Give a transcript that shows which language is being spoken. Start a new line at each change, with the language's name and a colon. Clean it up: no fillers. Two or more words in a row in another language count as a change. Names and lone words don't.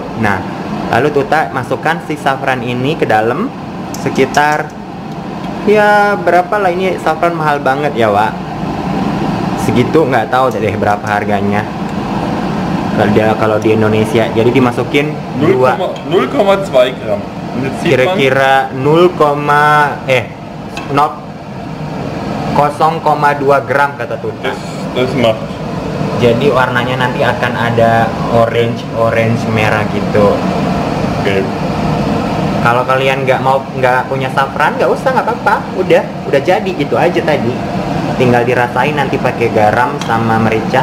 Indonesian: Nah, lalu Tuta masukkan si saffron ini ke dalam sekitar ya berapa lah, ini saffron mahal banget ya Wak, segitu, nggak tahu deh berapa harganya kalau di Indonesia. Jadi dimasukin
German: 0,2 Gramm.
Indonesian: Kira-kira 0,2 gram kata Tuta.
German: Das macht.
Indonesian: Jadi warnanya nanti akan ada orange merah gitu. Okay. Kalau kalian nggak punya saffron, nggak usah, nggak apa-apa, udah jadi gitu aja tadi. Tinggal dirasain nanti pakai garam sama merica.